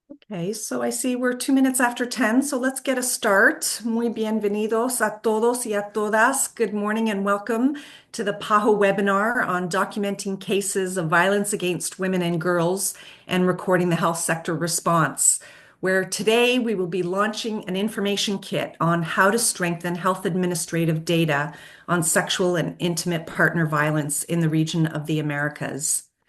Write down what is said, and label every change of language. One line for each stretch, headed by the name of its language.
English: Okay, so I see we're 2 minutes after 10, so let's get a start.
Spanish: Muy bienvenidos a todos y a todas.
English: Good morning and welcome to the PAHO webinar on documenting cases of violence against women and girls and recording the health sector response, where today we will be launching an information kit on how to strengthen health administrative data on sexual and intimate partner violence in the region of the Americas.